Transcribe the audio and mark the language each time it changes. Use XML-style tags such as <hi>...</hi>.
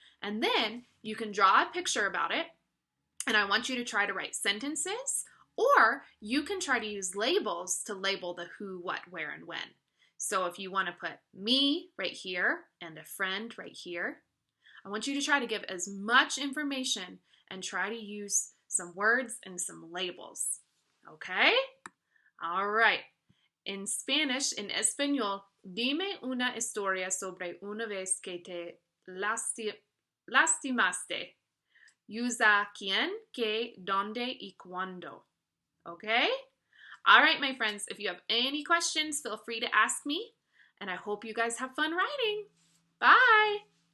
<en>And then you can draw a picture about it. And I want you to try to write sentences, or you can try to use labels to label the who, what, where, and when. So if you want to put me right here and a friend right here, I want you to try to give as much information and try to use some words and some labels. Okay? All right. In Spanish,</en> <es>en español, dime una historia sobre una vez que te lastimaste. Usa quién, qué, dónde, y cuándo.</es> <en>Okay? All right, my friends, if you have any questions, feel free to ask me. And I hope you guys have fun writing. Bye!</en>